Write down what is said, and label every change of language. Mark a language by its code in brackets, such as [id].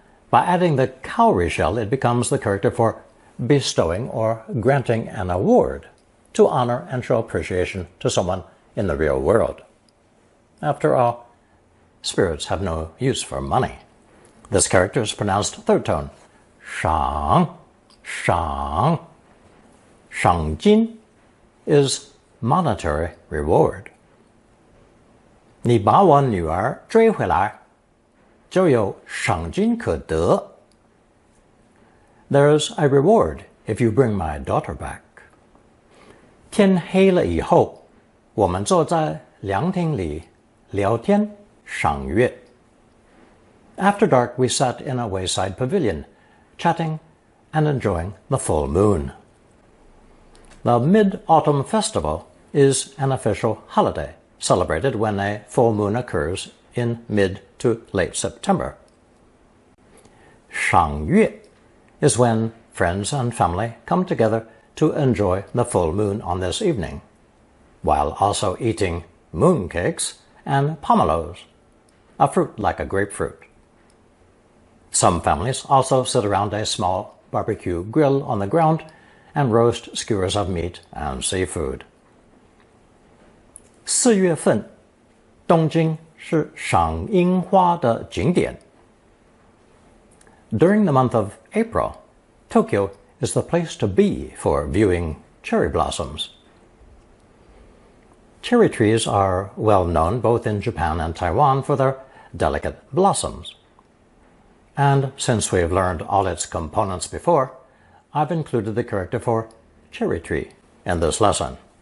[en] By adding the cowrie shell, it becomes the character for bestowing or granting an award to honor and show appreciation to someone in the real world. After all, spirits have no use for money. This character is pronounced third tone. Shang, shang. Shangjin is monetary reward. [zh] 你把我女儿追回来，就有赏金可得。 [en] There's a reward if you bring my daughter back. [zh] 天黑了以后，我们坐在凉亭里聊天赏月。 [en] After dark, we sat in a wayside pavilion, chatting and enjoying the full moon. The Mid-Autumn Festival is an official holiday celebrated when a full moon occurs in mid to late September. 赏月 is when friends and family come together to enjoy the full moon on this evening, while also eating mooncakes and pomelos, a fruit like a grapefruit. Some families also sit around a small barbecue grill on the ground and roast skewers of meat and seafood. [zh] 4月份，东京是赏樱花的景点。 [en] During the month of April, Tokyo is the place to be for viewing cherry blossoms. Cherry trees are well known both in Japan and Taiwan for their delicate blossoms. And since we've learned all its components before, I've included the character for cherry tree in this lesson.